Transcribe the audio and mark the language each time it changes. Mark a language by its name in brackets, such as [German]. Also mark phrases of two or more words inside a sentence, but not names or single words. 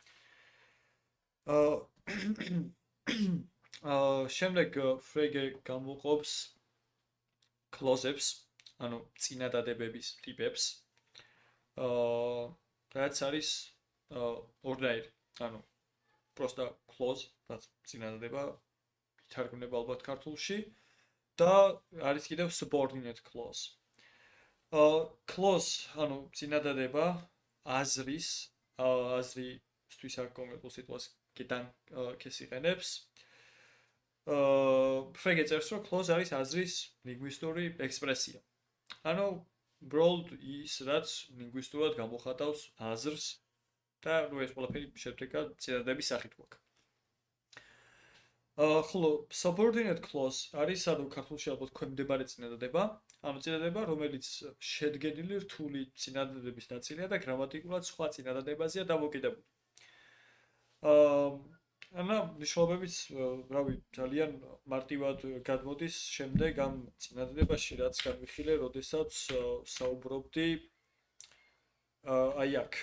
[Georgian] შემდეგ ფრეგე გამოყოფს clause-ებს, ანუ წინადადებების ტიპებს, რაც არის ორნაირი, ანუ просто clause, რაც წინადადება ითარგმნება ალბათ ქართულში და არის კიდევ [English] subordinate clause. [Georgian] Clause, ანუ წინადადება აზრისთვის აქ კონკრეტულ სიტუაციიდან ქესიყენებს. ფრეგე წერს, რომ clause არის აზრის ლინგვისტური ექსპრესია. ანუ უბრალოდ ის, რაც ლინგვისტურად გამოხატავს აზრს და ნუ ეს ყველაფერი შედგება წინადადების სახით გვაქვს. ხოლო [English] subordinate clause [Georgian] არის ანუ ქართულში ალბათ ქვემდებარე წინადადება, ანუ წინადადება, რომელიც შედგენილი რთული წინადადების ნაწილია და გრამატიკულად სხვა წინადადებაზეა დამოკიდებული. ანა ნიშნულობებიც, რავი, ძალიან მარტივად გადმოდის შემდეგ ამ წინადადებაში, რაც განვიხილე, როდესაც საუბრობდი აი აქ.